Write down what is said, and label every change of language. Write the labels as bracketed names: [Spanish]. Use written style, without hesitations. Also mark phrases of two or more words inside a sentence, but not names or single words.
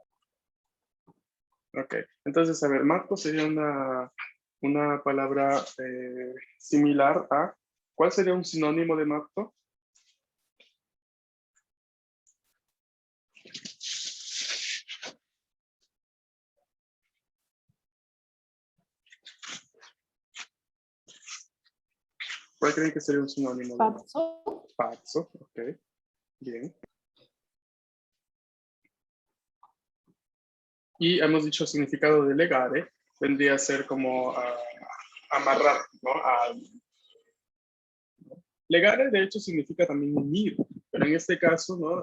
[Spanish] Ok, entonces, a ver, matto sería una palabra similar a, ¿cuál sería un sinónimo de matto? ¿Cuál creen que sería un sinónimo de matto? pazzo. Pazzo, ok, bien. Y hemos dicho significado de legare, vendría a ser como amarrar, ¿no? Legare, de hecho, significa también unir, pero en este caso, ¿no?